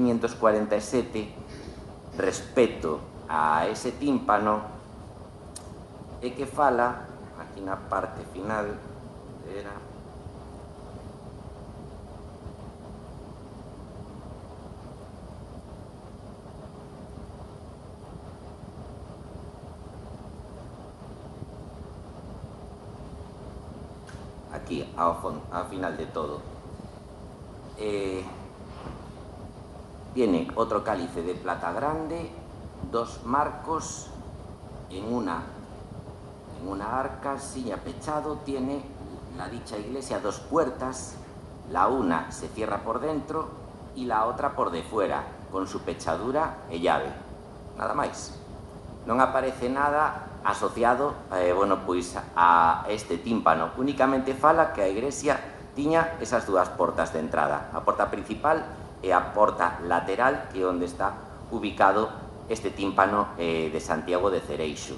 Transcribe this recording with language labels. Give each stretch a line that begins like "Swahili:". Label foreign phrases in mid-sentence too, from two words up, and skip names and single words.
Galician: 1547 respecto a ese tímpano é que fala aquí na parte final era aquí ao final de todo.
Spanish: Tiene otro cálice de plata grande, 2 marcos en una arca, silla pechado, tiene la dicha iglesia 2 puertas, la una se cierra por dentro y la otra por de fuera, con su pechadura e llave.
Galician: Nada máis. Non aparece nada asociado bueno, pois a este tímpano. Únicamente fala que a igrexa tiña esas dúas portas de entrada, a porta principal e a porta lateral, que é onde está ubicado este tímpano de Santiago de Cereixo.